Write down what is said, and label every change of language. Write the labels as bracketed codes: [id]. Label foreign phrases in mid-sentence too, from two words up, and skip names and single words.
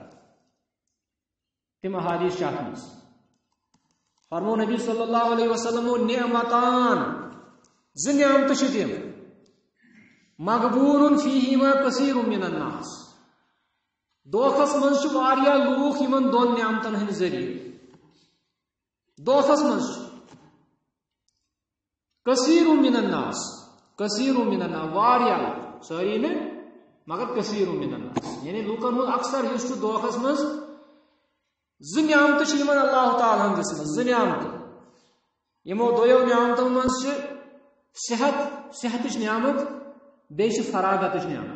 [ks] تم احادیث ات مز فرمو نبی [ar] صلی اللہ علیہ وسلم [ks] نعمتان زٕ نعمتہٕ چھِ تِم [ar] مقبول فیہما کثیر من الناس [ks] دھوکھس مز واریاہ لوک یمن دون نعمتن ہند ذریعہ دھوکھس مز [ar] کثیر من الناس [ks] واریاہ ساری نے مگر [ar] کثیر من الناس [ks] یعنی لوکن ہند اکثر حصہ دھوکھس مز زٕ نعمتہٕ چھِ یمن اللہ تعالیٰ ہن دِژمٕژ زٕ نعمتہٕ یمو دویو نعمتو مز چھِ صحتچ نعمت بیٚیہِ چھِ فراغتچ نعمت.